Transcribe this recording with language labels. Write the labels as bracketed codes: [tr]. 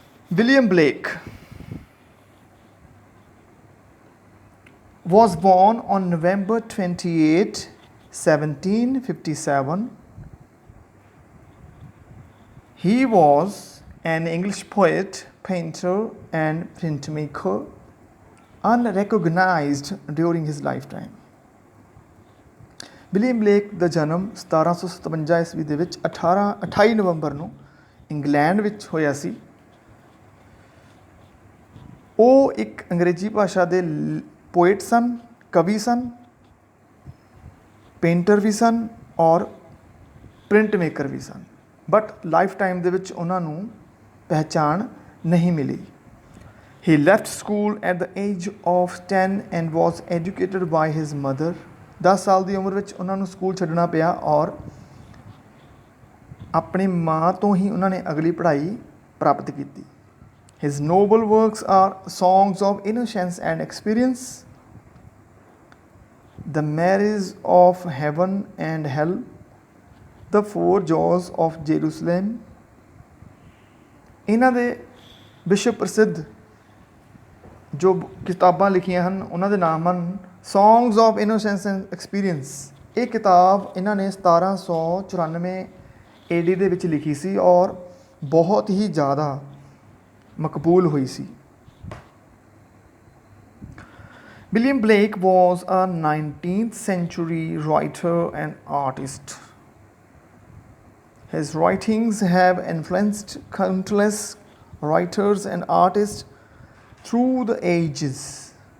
[en] William Blake was born on November 28, 1757. He was an English poet, painter and printmaker, unrecognized during his lifetime. [pa] William Blake ਦਾ ਜਨਮ 1757 ਈਸਵੀ ਦੇ ਵਿੱਚ 28 ਨਵੰਬਰ ਨੂੰ England ਵਿੱਚ ਹੋਇਆ ਸੀ। ਉਹ ਇੱਕ ਅੰਗਰੇਜ਼ੀ ਭਾਸ਼ਾ ਦੇ ਪੋਇਟ ਸਨ, ਕਵੀ ਸਨ, ਪੇਂਟਰ ਵੀ ਸਨ ਔਰ print maker we son. But life time ਦੇ ਵਿੱਚ ਉਹਨਾਂ ਨੂੰ ਪਹਿਚਾਣ ਨਹੀਂ ਮਿਲੀ। [en] He left school at the age of 10 and was educated by his mother. [pa] 10 ਸਾਲ ਦੀ ਉਮਰ ਵਿੱਚ ਉਹਨਾਂ ਨੂੰ ਸਕੂਲ ਛੱਡਣਾ ਪਿਆ ਔਰ ਆਪਣੀ ਮਾਂ ਤੋਂ ਹੀ ਉਹਨਾਂ ਨੇ ਅਗਲੀ ਪੜ੍ਹਾਈ ਪ੍ਰਾਪਤ ਕੀਤੀ। [en] His noble works are Songs of Innocence and Experience, The Marriage of Heaven and Hell, The Four Jaws of Jerusalem. [pa] ਇਹਨਾਂ ਦੇ ਵਿਸ਼ਵ ਪ੍ਰਸਿੱਧ ਜੋ ਕਿਤਾਬਾਂ ਲਿਖੀਆਂ ਹਨ ਉਹਨਾਂ ਦੇ ਨਾਮ ਹਨ Songs of Innocence and Experience. ਇਹ ਕਿਤਾਬ ਇਹਨਾਂ ਨੇ 1794 AD ਦੇ ਵਿੱਚ ਲਿਖੀ ਸੀ ਔਰ ਬਹੁਤ ਹੀ ਜ਼ਿਆਦਾ ਮਕਬੂਲ ਹੋਈ ਸੀ। [en] William Blake was a 19th century writer and artist. His writings have influenced countless writers and artists through the ages.